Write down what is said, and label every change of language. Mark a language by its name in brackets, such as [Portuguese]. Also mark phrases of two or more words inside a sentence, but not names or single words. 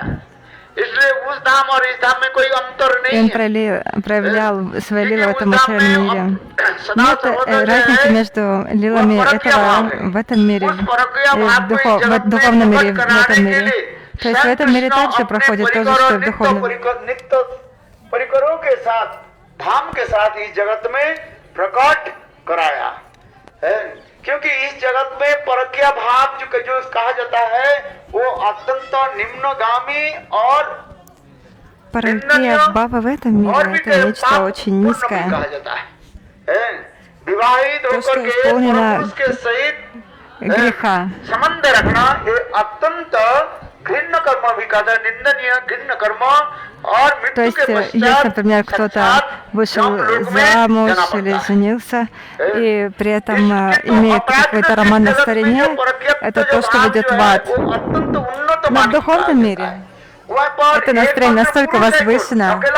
[Russian] И он проявлял свои лилы в этом материальном мире. Нет разницы между лилами этого в этом мире и в духовном мире в этом мире. То есть в этом мире также проходит то же, что и в духовном. [Hindi] क्योंकि इस जगत में परक्या भाव जो कहा जाता है वो अत्यंत निम्नगामी और परक्या भाव [Russian] в этом мире это нечто очень низкое. [Hindi] विवाहित होकर के उसके सहित गृहा संबंध रखना ये अत्यंत घृण्य कर्म भी कहता है, निंदनीय घृण्य कर्म. [Russian] То есть, если, например, кто-то вышел замуж или женился, и при этом имеет какое-то роман на стороне, это то, что ведет в ад. Но в духовном мире это настроение настолько возвышено.